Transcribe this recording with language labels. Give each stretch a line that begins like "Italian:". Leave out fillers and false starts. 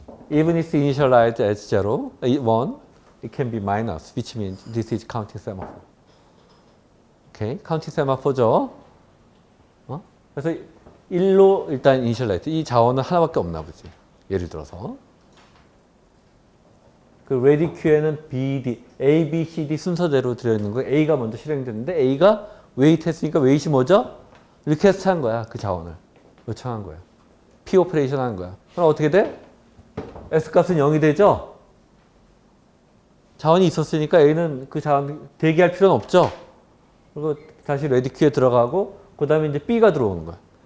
English: Even if initialized as 0, 1, it can be minus, which means this is counting semaphore. Okay, counting semaphore죠.
Korean: 그래서 1로 일단 initialize. 이 자원은 하나밖에 없나 보지. 예를 들어서. 그 ready queue에는 B, D, A, B, C, D 순서대로 들어있는 거예요. A가 먼저 실행됐는데 A가 wait 했으니까 wait이 뭐죠? request 한 거야. 그 자원을. 요청한 거야. P 오퍼레이션 한 거야. 그럼 어떻게 돼? S 값은 0이 되죠? 자원이 있었으니까 A는 그 자원 대기할 필요는 없죠? 그리고 다시 ready queue에 들어가고 그 다음에 이제 B가 들어오는 거야.